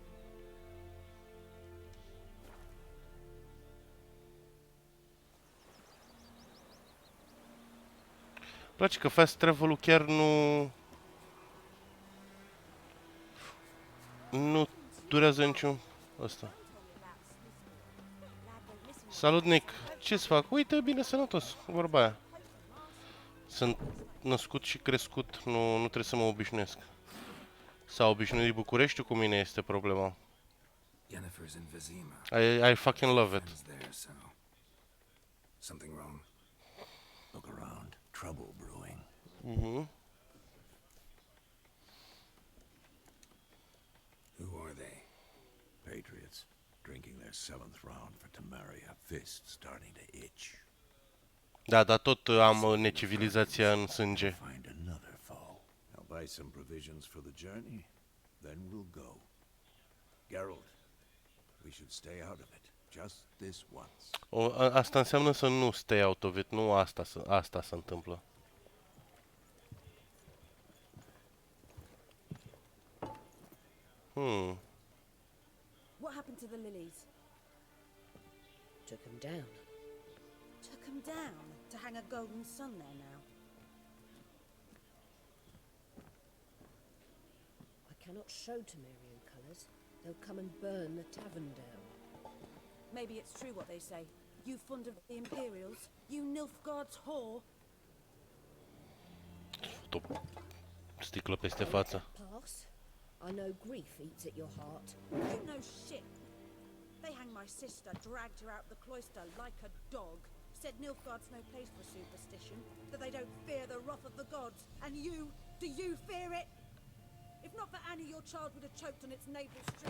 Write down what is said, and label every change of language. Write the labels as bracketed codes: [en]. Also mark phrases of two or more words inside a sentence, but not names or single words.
[ro] Îmi place că [en] fast travel- [ro] ul chiar nu durează niciun ăsta. Salut, Nick! Ce-ți fac? Uite, bine sănătos, vorba aia. Sunt născut și crescut, nu trebuie să mă obișnuiesc. S-a obișnuit Bucureștiul cu mine, este problema. [en] Yennefer's in Vizima. I fucking love it. There, so. Something wrong? Look around. Trouble brewing. Mhm. Who are they? Patriots. Drinking their 7th round for Temeria. Fist starting to itch. [ro] Da, dar tot am necivilizația în sânge. [en] Find another foe. I'll buy some provisions for the journey. Then we'll go. Geralt, we should stay out of it. Just this once. [ro] Asta înseamnă să nu [en] stay out of it, [ro] nu asta se întâmplă. [en] What happened to the lilies? Took them down. Took them down to hang a golden sun there now. I cannot show Temerian colours. They'll come and burn the tavern down. Maybe it's true what they say. You fond of the Imperials? You Nilfgaard's whore? [ro] Sticlă peste față. [en] Pass. I know grief eats at your heart. You know shit. They hanged my sister, dragged her out of the cloister like a dog. Said Nilfgaard's no place for superstition, that they don't fear the wrath of the gods. And you, do you fear it? If not for Annie, your child would have choked on its navel string.